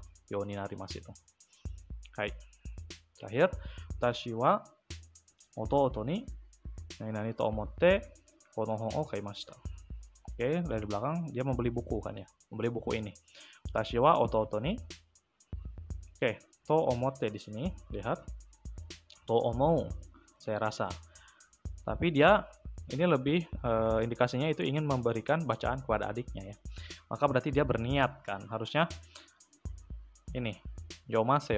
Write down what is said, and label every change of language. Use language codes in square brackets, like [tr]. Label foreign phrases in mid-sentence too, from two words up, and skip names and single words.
[ja] ようになります [id] itu. Hai. Terakhir, [ja] 私は弟に何と思ってこの本を買いました. [id] Oke, dari belakang dia membeli buku kan ya. Membeli buku ini. [ja] 私は弟に. Oke, と思って [id] di sini, lihat. [ja] と思う, [id] saya rasa. Tapi dia ini lebih indikasinya itu ingin memberikan bacaan kepada adiknya ya. Maka berarti dia berniat kan. Harusnya ini yomaseo.